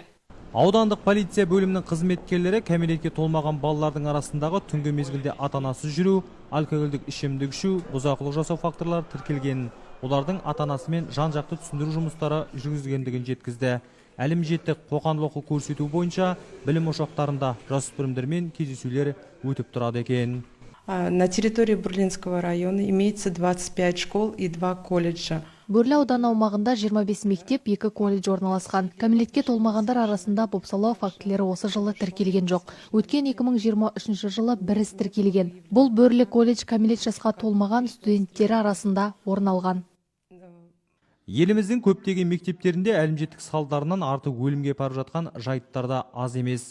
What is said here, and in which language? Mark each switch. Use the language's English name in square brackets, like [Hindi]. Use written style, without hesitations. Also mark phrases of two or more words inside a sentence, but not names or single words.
[Kazakh] Аудандық полиция бөлімінің қызметкерлері кәмелетке толмаған балалардың арасындағы түнгі мезгілде ата-анасыз жүру, алкогольдік ішімдік ішу, бұзақылық жасау факторлары тіркелгенін, олардың ата-анасымен жан-жақты түсіндіру жұмыстары жүргізілгендігін жеткізді. Әлімжеттік қоқан-лоққы көрсету бойынша білім ошақтарында жасөспірімдермен кездесулер өтіп тұрады екен. [Russian] На территории Бурлинского района имеется 25 школ и 2 колледжа. [Kazakh] Бөрлі ауданы аумағында 25 мектеп, 2 колледж орналасқан. Кәмелетке толмағандар арасында бопсалау фактілері осы жылы тіркелген жоқ. Өткен 2023 жылы бір іс тіркелген. Бұл Бөрлі колледж кәмелет жасқа толмаған студенттері арасында орын алған. Еліміздің көптеген мектептерінде әлімжеттік салдарынан артық өлімге барып жатқан жайттарда аз емес.